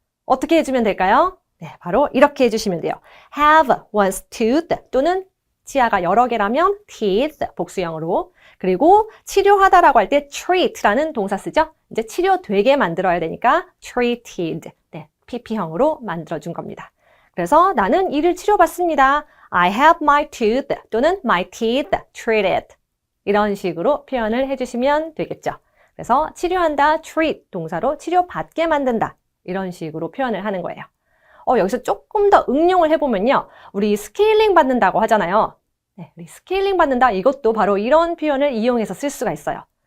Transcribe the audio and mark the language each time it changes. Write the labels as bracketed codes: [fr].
[ko] 어떻게 해주면 될까요? 네, 바로 이렇게 해주시면 돼요. [en] have one's tooth [ko] 또는 치아가 여러 개라면 teeth, 복수형으로. 그리고 치료하다라고 할 때 treat라는 동사 쓰죠? 이제 치료되게 만들어야 되니까 treated, 네, PP형으로 만들어준 겁니다. 그래서 나는 이를 치료받습니다. [en] I have my tooth [ko] 또는 [en] my teeth treated. [ko] 이런 식으로 표현을 해주시면 되겠죠. 그래서 치료한다, treat 동사로 치료받게 만든다. 이런 식으로 표현을 하는 거예요. 여기서 조금 더 응용을 해보면요. 우리 스케일링 받는다고 하잖아요. 네, 우리 스케일링 받는다. 이것도 바로 이런 표현을 이용해서 쓸 수가 있어요.